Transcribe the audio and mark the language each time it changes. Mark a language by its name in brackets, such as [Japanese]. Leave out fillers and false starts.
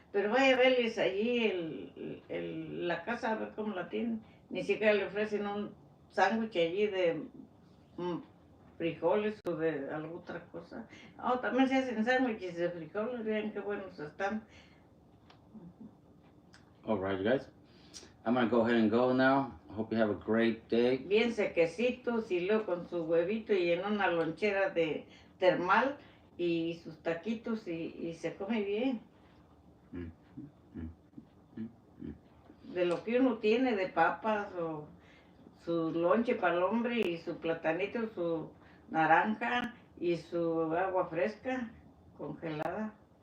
[Spanish] Pero vaya a verles allí la casa, a ver cómo la tienen. Ni siquiera le ofrecen un sándwich allí de frijoles o de alguna otra cosa. También se hacen sándwiches de frijoles, vean qué buenos están. [English] All right, you guys. I'm going to go ahead and go now. I hope you have a great day. [Spanish] Bien sequecitos y luego con su huevito y en una lonchera de termal y sus taquitos y se come bien. De lo que uno tiene de papas o su lonche para el hombre y su platanito, su naranja y su agua fresca congelada.